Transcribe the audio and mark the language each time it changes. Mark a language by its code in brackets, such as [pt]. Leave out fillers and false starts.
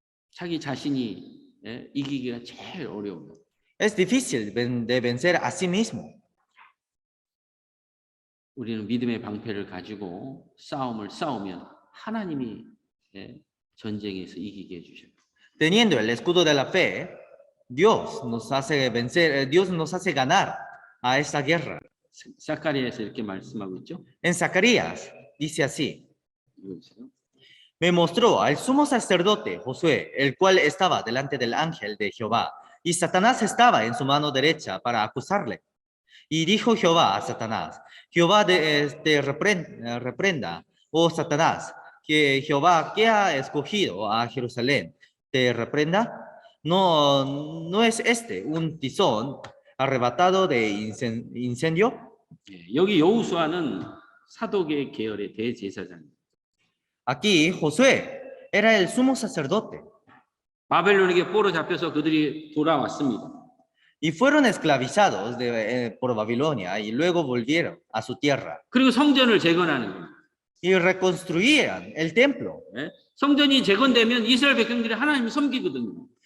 [ko] 자기 자신이 이기기가 제일 어려워요. [es] Es difícil de vencer a sí mismo. [ko] 우리는 믿음의 방패를 가지고 싸움을 싸우면 하나님이 전쟁에서 이기게 해주셔요. [es] Teniendo el escudo de la fe, Dios nos hace vencer, Dios nos hace ganar a esta guerra. [ko] 사카리아에서 이렇게 말씀하고 있죠. [es] En Zacarías dice así: [ko] 읽어주세요. [es] Me mostró al sumo sacerdote Josué, el cual estaba delante del ángel de Jehová, y Satanás estaba en su mano derecha para acusarle. Y dijo Jehová a Satanás: Jehová te reprenda, oh Satanás, que Jehová que ha escogido a Jerusalén te reprenda. ¿No es este un tizón arrebatado de incendio? [ko] 여기 여호수아는 사도계 계열의 대제사장입니다. [es] Aquí Josué era el sumo sacerdote [ko] 바벨론에게 포로 잡혀서 그들이 돌아왔습니다. [es] y fueron esclavizados por Babilonia y luego volvieron a su tierra [ko] 그리고 성전을 재건하는 겁니다. [es] y reconstruían el templo. [ko] 예? 성전이 재건되면 이스라엘 백성들이 하나님을 섬기거든요.